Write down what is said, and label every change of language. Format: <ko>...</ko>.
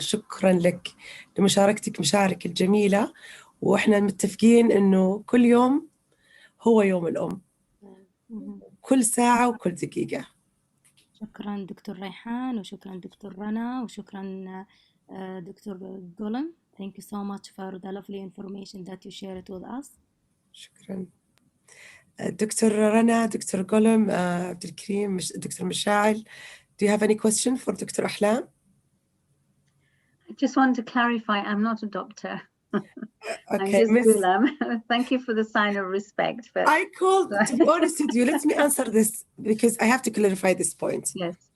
<ar>شكرا لك لمشاركتك مشاعرك الجميلة، وإحنا متفقين إنه كل يوم هو يوم الأم، كل ساعة وكل دقيقة. شكرا دكتور ريحان، وشكرا دكتور رنا، وشكرا دكتور جولم.</ar> <en>Thank you so much for the lovely information that you shared with us.</en> <ar>شكرا دكتور رنا، دكتور جولم، عبد الكريم، دكتور مشاعل.</ar> <en>Do you have any question for Dr. Ahlam? I just want to clarify, I'm not a doctor. Okay, I'm just Gulam. Thank you for the sign of respect. But I called, to be honest with you, let me answer this because I have to clarify this point. Yes.</en>